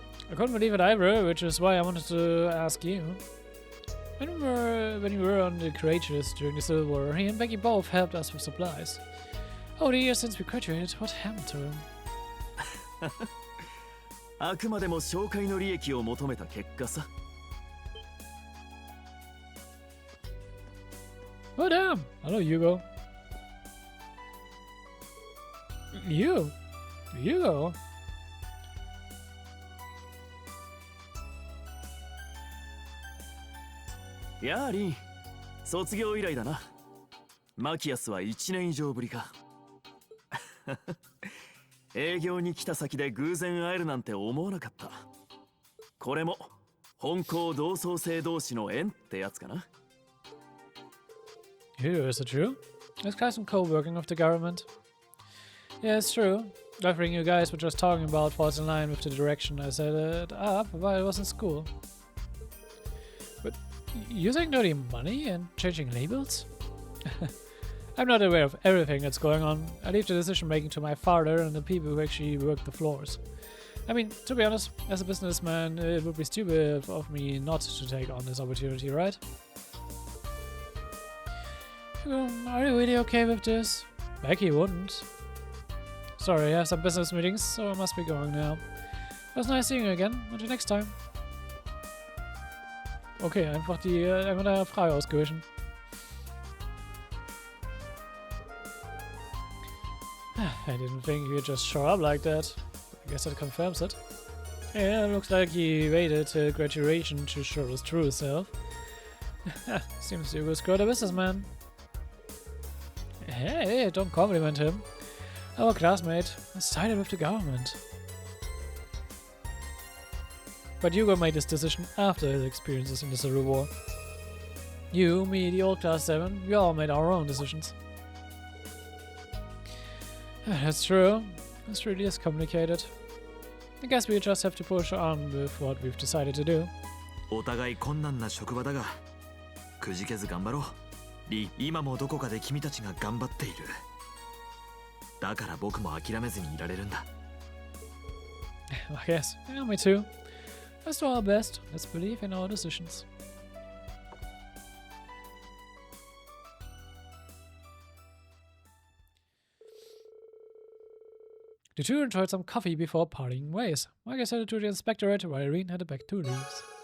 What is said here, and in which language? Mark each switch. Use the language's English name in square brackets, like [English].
[English] I couldn't believe it either, which is why I wanted to ask you. When you were on the Courageous during the Civil War, he and Becky both helped us with supplies. Over the years since we graduated, what happened to him? [Japanese] あくまでも紹介の利益を求めた結果さ。 [English] Oh damn! Hello, Hugo. Hugo? [Japanese] やあリン、卒業以来だな。マキアスは1年以上ぶりか。営業に来た先で偶然会えるなんて思わなかった。これも本校同窓生同士の縁ってやつかな。 [English] Here, is it true? Is Kleist Co working with the government? Yeah, it's true. Everything you guys were just talking about falls in line with the direction I set it up while I was in school. But using dirty money and changing labels? I'm not aware of everything that's going on. I leave the decision making to my father and the people who actually work the floors. I mean, to be honest, as a businessman, it would be stupid of me not to take on this opportunity, right? Are you really okay with this? Becky wouldn't. Sorry, I have some business meetings, so I must be going now. It was nice seeing you again. Until next time. [German] Okay, einfach der Frage ausgewichen. [English] I didn't think you'd just show up like that. I guess that confirms it. Yeah, looks like he waited till graduation to show his true self. Seems you was quite a businessman. Hey, don't compliment him. Our classmate sided with the government. But Hugo made his decision after his experiences in the Civil War. You, me, the old Class 7, we all made our own decisions. That's true. This really is complicated. I guess we just have to push on with what we've decided to do. [Japanese] お互い困難な職場だが、くじけず頑張ろう。リ、今もどこかで君たちが頑張っている。だから僕も諦めずにいられるんだ。 [English] I guess. Yeah, me too. Let's do our best. Let's believe in our decisions. The two enjoyed some coffee before parting ways. Mike headed to the inspectorate while Irene headed back to Lee's.